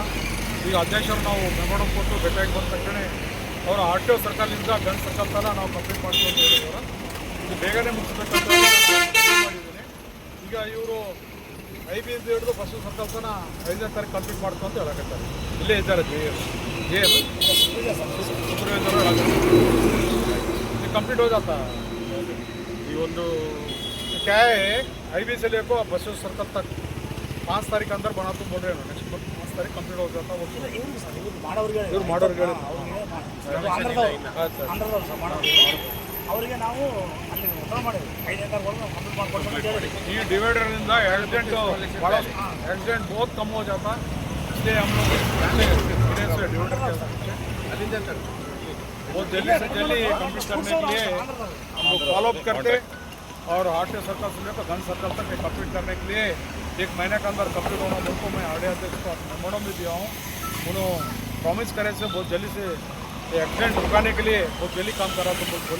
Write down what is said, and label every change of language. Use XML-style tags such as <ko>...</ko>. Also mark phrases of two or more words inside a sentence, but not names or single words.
<kn>ಈಗ ಅಧ್ಯಕ್ಷರು ನಾವು ಮೆಮೋರಂ ಕೊಟ್ಟು ಭೇಟಿಯಾಗಿ ಬಂದ ತಕ್ಷಣ ಅವರು RTO ಸರ್ಕಲ್ನಿಂದ ಗನ್ ಸರ್ಕಲ್ ತನ ನಾವು ಕಂಪ್ಲೀಟ್ ಮಾಡ್ತೀವಿ ಅಂತ ಹೇಳಿದ್ರು। ಇದು ಬೇಗನೆ ಮುಗಿಸ್ಬೇಕಂತ ಮಾಡಿದ್ದೀನಿ। ಈಗ ಇವರು ಐಬಿ ಇಂದ ಹಿಡಿದು ಬಸವ ಸರ್ಕಲ್ ತನ 5ನೇ ತಾರೀಕು ಕಂಪ್ಲೀಟ್ ಮಾಡ್ತು ಅಂತ ಹೇಳಕತ್ತಾರೆ। ಇಲ್ಲೇ ಇದ್ದಾರೆ</kn> <hi>कंप्लीट हो जाता है। ये क्या है, IB से लेकर बसव सर्कल तक 5 तारीख अंदर बना तुम बोल रहे हो नेक्स्ट तारीख कंप्लीट हो जाता वो</hi> <kn>ಇವ್ರು ಮಾಡೋರಿಗೆ ಇವ್ರು ಮಾಡೋರಿಗೆ ಅವರಿಗೆ ನಾವು ಅಲ್ಲಿ ಉತ್ತರ ಮಾಡಿದ್ವಿ 5</kn> <en>acre complete</en> <kn>ಮಾಡ್ಕೊಡ್ಬೇಕು ಅಂತ ಹೇಳಿ</kn> <hi>ये</hi> <en>divider accident</en> <hi>बड़ा एक्सीडेंट बहुत कम हो जाता इसलिए हम लोग डिवाइडर बहुत जल्दी से जल्दी कंप्लीट करने के लिए हम लोग फॉलोअप करते और आरटीओ सर्कल से लेकर गन सर्कल तक कंप्लीट करने के लिए 1 महीने के अंदर कंप्लीट होना बोल मैं आरडीओ अध्यक्ष को मेमोरंडम भी दिया हूँ उन्होंने प्रॉमिस करे से बहुत जल्दी से एक्सीडेंट रुकाने के लिए बहुत जल्दी काम करा तो बोले</hi>